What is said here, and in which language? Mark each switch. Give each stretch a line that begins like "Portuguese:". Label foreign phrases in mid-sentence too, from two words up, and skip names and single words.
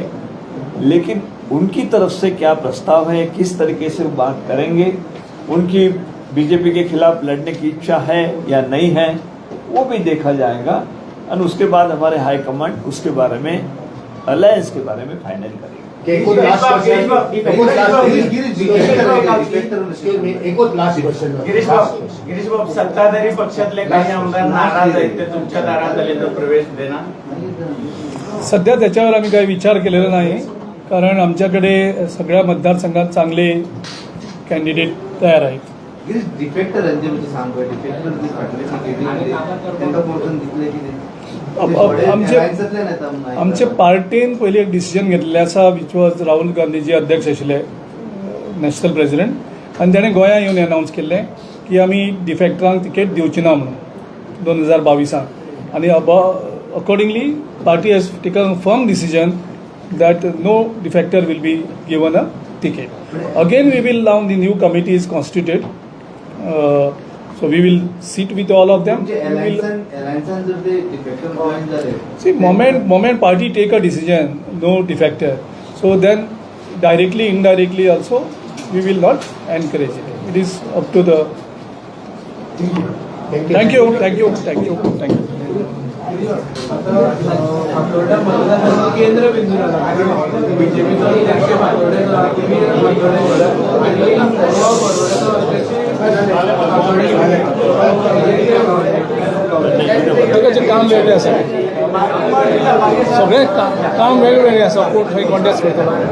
Hindi: लेकिन उनकी तरफ से क्या प्रस्ताव है, किस तरीके से बात करेंगे, उनकी बीजेपी के खिलाफ लड़ने की इच्छा है या नहीं है, वो भी देखा जाएगा और उसके बाद हमारे हाईकमांड उसके बारे में, अलायंस के बारे में फाइनल करेगी।
English: one last question
Marathi: गिरीश बाबू, सत्ताधारी पक्षातले काही आमदार नाराज आहेत, ते तुमच्या दारात आले तर प्रवेश देणार? सध्या त्याच्यावर आम्ही काही विचार केलेला नाही, कारण आमच्याकडे सगळ्या मतदारसंघात चांगले कॅन्डिडेट तयार आहेत. डिफेक्टर सांगतो डिफेक्टर त्यांना पोर्टन दिसले की
Konkani: आमचे पार्टीन पयलीं एक डिसिजन घेतलेलें आसा,
English: which was
Konkani: राहुल गांधीजी अध्यक्ष आशिल्ले
English: national president,
Konkani: आनी ताणें गोंयांत येवन अनावन्स केल्लें की आमी डिफेक्टरांक तिकेट दिवची ना म्हणून 2022 आनी
English: accordingly party has taken firm decision that no defector will be given a ticket. Again, we will now the new committee is constituted. So we will sit with all of them. See, moment party take a decision, no defector. So then directly, indirectly also, we will not encourage it. It is up to the. Thank you.
Konkani: केंद्र बिंदू प्रत्येकाचे काम वेगळे आसा, सगळे काम वेगवेगळे आसा, कोण खंय कॉन्टेस्ट करतलो.